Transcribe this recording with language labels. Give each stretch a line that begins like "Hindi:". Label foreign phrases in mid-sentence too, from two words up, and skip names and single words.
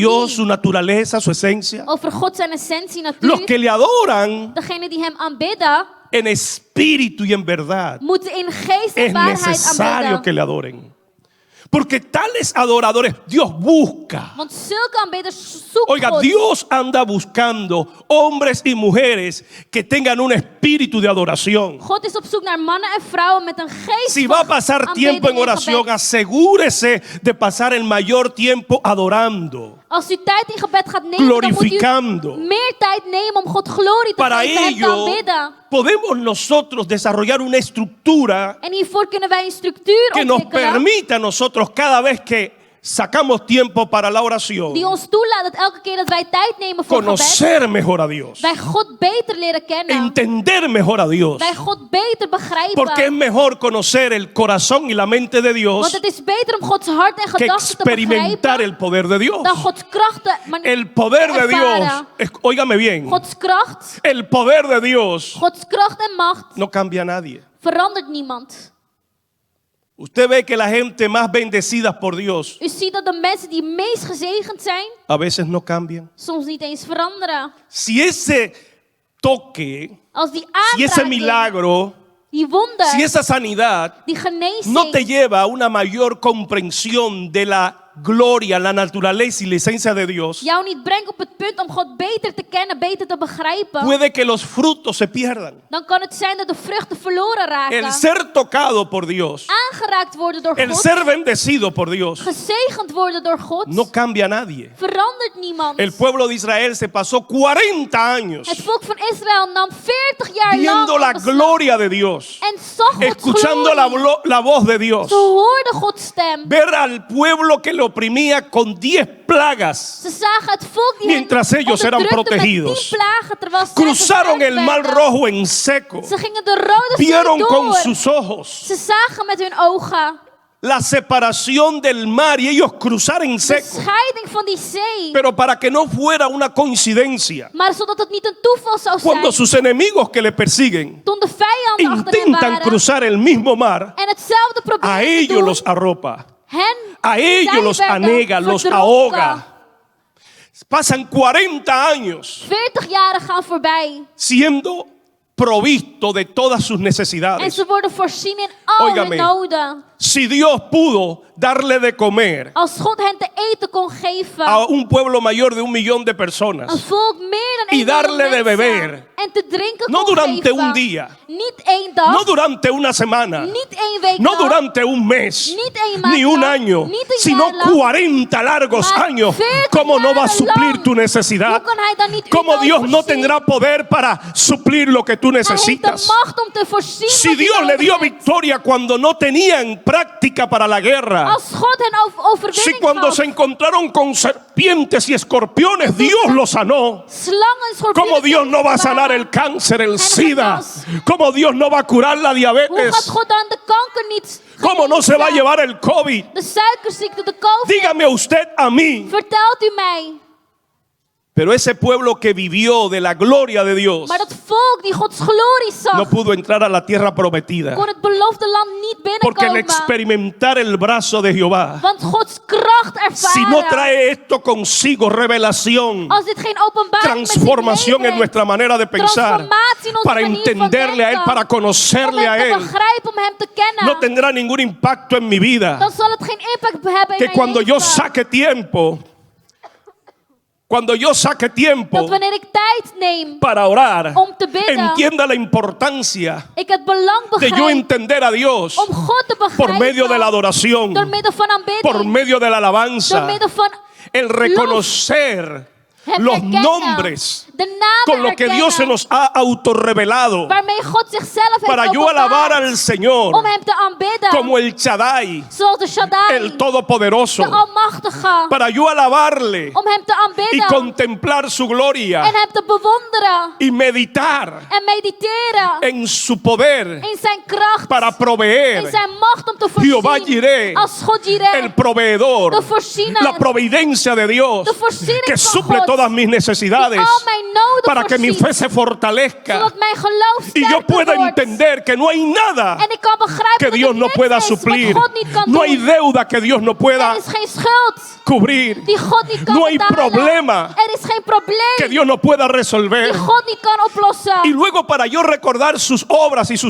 Spanish: Dios,
Dutch: die
Spanish: su naturaleza, su esencia.
Dutch: over God zijn essentie,
Spanish: Los
Dutch: natuur.
Spanish: que le adoran
Dutch: Degene die hem aanbidden,
Spanish: en espíritu y en verdad,
Dutch: moeten in geest en
Spanish: es
Dutch: waarheid
Spanish: necesario
Dutch: aanbidden.
Spanish: que le adoren. Porque tales adoradores Dios busca.
Dutch: Want zulke aanbidders zoekt
Spanish: Oiga,
Dutch: God.
Spanish: Dios anda buscando hombres y mujeres que tengan un espíritu de adoración.
Dutch: God is op zoek naar mannen en vrouwen met een geest
Spanish: Si va a
Dutch: van
Spanish: pasar
Dutch: aanbidding
Spanish: tiempo en
Dutch: en
Spanish: oración,
Dutch: gebed.
Spanish: asegúrese de pasar el mayor tiempo adorando,
Dutch: Als u tijd in gebed gaat nemen, dan moet
Spanish: glorificando.
Dutch: u meer tijd nemen om God glorie te
Spanish: Para
Dutch: geven, hem te
Spanish: ello,
Dutch: aanbidden.
Spanish: podemos nosotros desarrollar una estructura
Dutch: En hiervoor kunnen wij een structuur
Spanish: que nos
Dutch: ontwikkelen
Spanish: permita a nosotros cada vez que sacamos tiempo para la oración,
Dutch: die ons toelaat dat elke keer dat wij tijd nemen voor gebed,
Spanish: conocer mejor a Dios,
Dutch: wij God beter leren kennen.
Spanish: entender mejor a Dios.
Dutch: Wij God beter begrijpen.
Spanish: Porque es mejor conocer el corazón y la mente de
Dutch: Want
Spanish: Dios
Dutch: het is beter om Gods hart en
Spanish: que
Dutch: gedachten te
Spanish: experimentar
Dutch: begrijpen
Spanish: el poder de Dios.
Dutch: dan Gods krachten
Spanish: El poder de Dios,
Dutch: ervaren.
Spanish: óigame bien,
Dutch: Gods kracht,
Spanish: el poder de Dios
Dutch: Gods kracht en macht
Spanish: no cambia a nadie.
Dutch: verandert niemand.
Spanish: Usted ve que la gente más bendecida por Dios
Dutch: U ziet dat de mensen die meest gezegend zijn,
Spanish: a veces no cambian.
Dutch: soms niet eens veranderen.
Spanish: Si ese toque,
Dutch: Als die
Spanish: si ese
Dutch: aanraking,
Spanish: milagro,
Dutch: die wonder,
Spanish: si esa sanidad
Dutch: die genezing,
Spanish: no te lleva a una mayor comprensión de la gloria, la naturaleza y la esencia de Dios,
Dutch: jou niet brengt op het punt om God beter te kennen, beter te begrijpen,
Spanish: puede que los frutos se pierdan.
Dutch: dan kan het zijn dat de vruchten verloren raken.
Spanish: El ser tocado por Dios,
Dutch: Aangeraakt worden door
Spanish: el
Dutch: God,
Spanish: ser bendecido por Dios,
Dutch: gezegend worden door God,
Spanish: no cambia a nadie.
Dutch: verandert niemand.
Spanish: El pueblo de Israel se pasó 40 años
Dutch: Het volk van Israël nam 40 jaar
Spanish: viendo
Dutch: lang
Spanish: la
Dutch: in beslag
Spanish: gloria de Dios,
Dutch: en zag Gods
Spanish: escuchando
Dutch: glorie.
Spanish: la voz de Dios,
Dutch: Ze hoorden Gods stem.
Spanish: ver al pueblo que lo oprimía con 10 plagas.
Dutch: Ze zagen het volk die
Spanish: Mientras
Dutch: hen
Spanish: ellos eran
Dutch: onderdrukte met
Spanish: protegidos.
Dutch: 10 plagen, terwijl zij
Spanish: Cruzaron el
Dutch: beschermd
Spanish: mar
Dutch: werden.
Spanish: rojo en seco.
Dutch: Ze gingen de rode zee
Spanish: Vieron con
Dutch: door.
Spanish: sus ojos
Dutch: Ze zagen met hun ogen
Spanish: la separación del mar y ellos cruzar en
Dutch: de
Spanish: seco.
Dutch: scheiding van die zee.
Spanish: Pero para que no fuera una coincidencia,
Dutch: Maar zodat het niet een toeval zou zijn,
Spanish: cuando sus enemigos que le persiguen
Dutch: toen de vijanden achter hen
Spanish: intentan
Dutch: waren
Spanish: cruzar el mismo mar,
Dutch: en hetzelfde
Spanish: a
Dutch: proberen te
Spanish: ellos
Dutch: doen,
Spanish: los arropa,
Dutch: hen,
Spanish: a ellos
Dutch: zij
Spanish: los
Dutch: werden
Spanish: anega, los
Dutch: verdronken.
Spanish: ahoga. Pasan 40 años
Dutch: 40 jaren gaan voorbij
Spanish: siendo provisto de todas sus
Dutch: en
Spanish: necesidades.
Dutch: ze worden voorzien in al
Spanish: Óigame.
Dutch: hun noden.
Spanish: Si Dios pudo darle de comer
Dutch: Als God hen te eten kon geven,
Spanish: a un pueblo mayor de 1 millón de
Dutch: een
Spanish: personas,
Dutch: volk meer dan
Spanish: y
Dutch: 1
Spanish: darle
Dutch: miljoen
Spanish: de
Dutch: mensen,
Spanish: beber,
Dutch: en te drinken
Spanish: no
Dutch: kon
Spanish: durante
Dutch: geven,
Spanish: un día,
Dutch: niet 1 dag,
Spanish: no durante una semana,
Dutch: niet 1 week
Spanish: no
Dutch: lang,
Spanish: durante un mes,
Dutch: niet 1 maand
Spanish: ni un
Dutch: lang,
Spanish: año,
Dutch: niet een
Spanish: sino
Dutch: jaar lang,
Spanish: 40 largos
Dutch: maar
Spanish: años.
Dutch: 40
Spanish: ¿Cómo no va a
Dutch: jaren
Spanish: suplir
Dutch: lang?
Spanish: tu necesidad?
Dutch: Hoe kan hij dan niet
Spanish: ¿Cómo
Dutch: uw nood
Spanish: Dios no
Dutch: voorzien?
Spanish: tendrá poder para suplir lo que tú
Dutch: Hij heeft de
Spanish: necesitas?
Dutch: macht om te voorzien
Spanish: Si
Dutch: wat je
Spanish: Dios le
Dutch: nodig
Spanish: dio
Dutch: hebt.
Spanish: victoria cuando no tenían práctica para la guerra,
Dutch: Als God hen
Spanish: si
Dutch: overwinning
Spanish: cuando
Dutch: gaf,
Spanish: se encontraron con serpientes y escorpiones, Dios los sanó.
Dutch: slangen, schorpioenen,
Spanish: ¿Cómo Dios no va a sanar el cáncer, el SIDA? ¿Cómo Dios no va a curar la
Dutch: hoe gaat
Spanish: diabetes?
Dutch: God dan de kanker niet
Spanish: ¿Cómo no se va a
Dutch: genezen?
Spanish: llevar el COVID?
Dutch: De suikerziekte, de COVID.
Spanish: Dígame usted a mí.
Dutch: Vertelt u mij.
Spanish: Pero ese pueblo que vivió de la gloria de Dios
Dutch: Maar dat volk die Gods glorie zag,
Spanish: no pudo entrar a la tierra prometida.
Dutch: kon het beloofde land niet
Spanish: Porque al
Dutch: binnenkomen.
Spanish: experimentar el brazo de Jehová,
Dutch: Want Gods kracht
Spanish: si no
Dutch: ervaren.
Spanish: trae esto consigo revelación,
Dutch: Als dit geen openbaring met zich
Spanish: transformación en
Dutch: meebrengt,
Spanish: nuestra manera de pensar,
Dutch: transformatie in onze
Spanish: para
Dutch: manier van
Spanish: entenderle a Él,
Dutch: denken,
Spanish: para
Dutch: om
Spanish: conocerle
Dutch: hem
Spanish: a
Dutch: te
Spanish: Él,
Dutch: begrijpen, om hem te kennen,
Spanish: no tendrá ningún impacto en mi vida.
Dutch: dan zal het geen impact hebben in
Spanish: Que
Dutch: mijn
Spanish: cuando yo
Dutch: leven.
Spanish: saque tiempo,
Dutch: Dat wanneer ik tijd neem
Spanish: para orar,
Dutch: om te bidden,
Spanish: entienda la importancia
Dutch: ik het belang
Spanish: de yo
Dutch: begrijp
Spanish: entender a Dios
Dutch: om God te
Spanish: por
Dutch: begrijpen
Spanish: medio de la adoración,
Dutch: door middel van aanbidding,
Spanish: por medio de la
Dutch: door
Spanish: alabanza,
Dutch: middel van
Spanish: el reconocer
Dutch: het
Spanish: los
Dutch: herkennen,
Spanish: nombres
Dutch: De namen
Spanish: con lo que Dios se
Dutch: erkennen.
Spanish: nos ha autorrevelado.
Dutch: Waarmee God zichzelf heeft
Spanish: Para yo alabar
Dutch: openbaard.
Spanish: al Señor
Dutch: Om hem te aanbidden.
Spanish: como el Shaddai,
Dutch: Zoals de Shaddai.
Spanish: el Todopoderoso.
Dutch: De Almachtige.
Spanish: Para yo alabarle
Dutch: Om hem te
Spanish: y
Dutch: aanbidden.
Spanish: contemplar su gloria
Dutch: En hem te bewonderen.
Spanish: y meditar
Dutch: En mediteren.
Spanish: en su poder
Dutch: In zijn kracht.
Spanish: para proveer.
Dutch: In zijn macht om te
Spanish: Jehová
Dutch: voorzien.
Spanish: Jireh,
Dutch: Als God Jireh.
Spanish: el proveedor,
Dutch: De voorziener.
Spanish: la providencia de Dios
Dutch: De voorziening
Spanish: que
Dutch: van
Spanish: suple
Dutch: God.
Spanish: todas mis necesidades
Dutch: Die al mijn noden
Spanish: para que mi
Dutch: voorziet.
Spanish: fe se fortalezca
Dutch: Zodat mijn geloof
Spanish: y yo
Dutch: sterker
Spanish: pueda
Dutch: wordt.
Spanish: entender que no hay nada
Dutch: En ik kan begrijpen
Spanish: que
Dutch: dat
Spanish: Dios
Dutch: er
Spanish: no
Dutch: niks
Spanish: pueda
Dutch: is
Spanish: suplir.
Dutch: wat God niet kan
Spanish: No hay
Dutch: doen.
Spanish: deuda que Dios no pueda
Dutch: Er is geen schuld
Spanish: cubrir.
Dutch: die God niet kan
Spanish: No hay
Dutch: betalen.
Spanish: problema
Dutch: Er is geen probleem
Spanish: que Dios no pueda resolver.
Dutch: die God niet kan oplossen.
Spanish: Y luego para yo recordar sus obras y sus